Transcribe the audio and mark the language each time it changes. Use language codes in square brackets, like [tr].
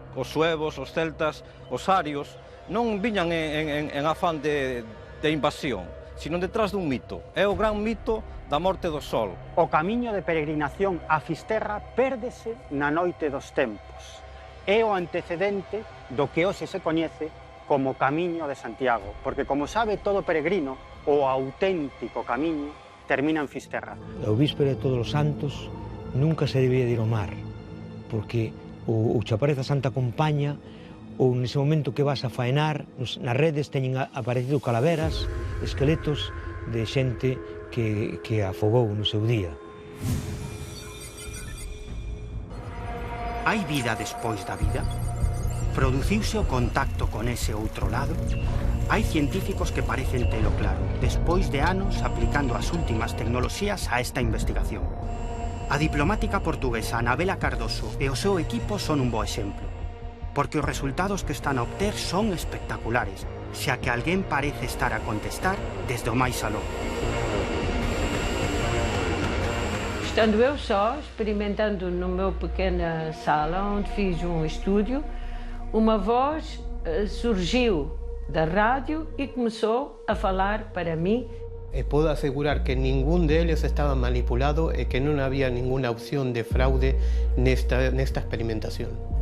[gl] Os suevos, os celtas, os arios, non viñan en afán de invasión, sino detrás dun mito. É o gran mito da morte do sol. O camiño de peregrinación a Fisterra pérdese na noite dos tempos. É o antecedente do que hoxe se coñece como Camiño de Santiago, porque, como sabe todo peregrino, o auténtico camiño termina en Fisterra. O víspera de Todos os Santos nunca se debía de ir ao mar, porque o chaparez da Santa Compaña, ou nese momento que vas a faenar, nas redes teñen aparecido calaveras, esqueletos de xente que afogou no seu día. Hai vida despois da vida? Produciuse o contacto con ese outro lado? Hai científicos que parecen telo claro, despois de anos aplicando as últimas tecnoloxías a esta investigación. A diplomática portuguesa Anabela Cardoso e o seu equipo son un bo exemplo, porque os resultados que están a obter son espectaculares, xa que alguén parece estar a contestar desde o máis aló. [pt] Estando eu só, experimentando no meu pequena sala, onde fiz estúdio, uma voz surgiu da rádio e começou a falar para mim. [es] Puedo asegurar que ningún de ellos estaba manipulado y que no había ninguna opción de fraude nesta experimentación.